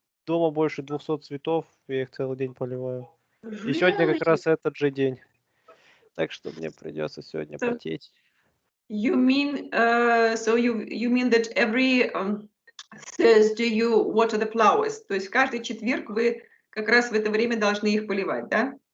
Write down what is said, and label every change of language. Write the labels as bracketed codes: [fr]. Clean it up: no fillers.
[ru] Дома больше 200 цветов, я их целый день поливаю. И сегодня как [en] Really? [ru] раз этот же день. Так что мне придется сегодня потеть. [en] You mean so you mean that every Thursday you water the flowers? [ru] То есть каждый четверг вы как раз в это время должны их поливать, да?